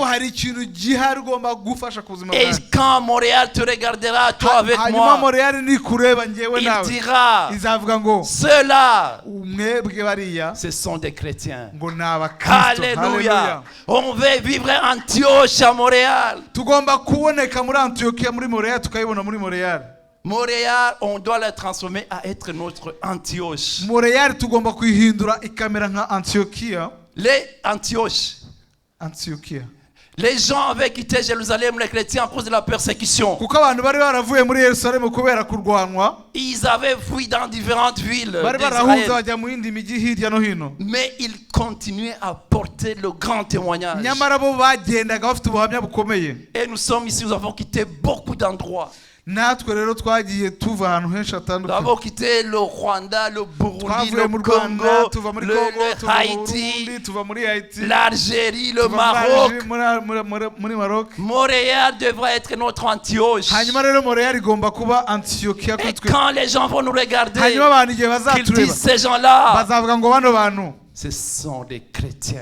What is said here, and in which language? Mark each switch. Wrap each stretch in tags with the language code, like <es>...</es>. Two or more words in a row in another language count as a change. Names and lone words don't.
<fr>Et quand Montréal te regardera, toi avec moi, il dira, ceux-là, ce sont des chrétiens. Alléluia. On veut vivre à Antioche à Montréal. Montréal, on doit la transformer à être notre Antioche.</fr> <rw>Montréal tugomba kuihindura ikamera nka Antiochia.</rw> <fr>Les Antioches. Antiochia. Les gens avaient quitté Jérusalem, les chrétiens, à cause de la persécution.</fr> <rw>Kuko abantu bari baravuye muri Yerusalemu kubera kurwanwa.</rw> <fr>Ils avaient fui dans différentes villes d'Israël.</fr> <rw>Bajya mu yindi migi hirya no hino.</rw> <fr>Mais ils continuaient à porter le grand témoignage.</fr> <rw>Nyamara bo bagendaga bafite ubuhamya bukomeye.</rw> <fr>Et nous sommes ici, nous avons quitté beaucoup d'endroits. Nous avons quitté le Rwanda, le Burundi, le Congo, le Haïti, l'Algérie, le Maroc. Montréal devrait être notre Antioche. Et quand les gens vont nous regarder, qu'ils disent ces gens-là, ce sont des chrétiens.</fr>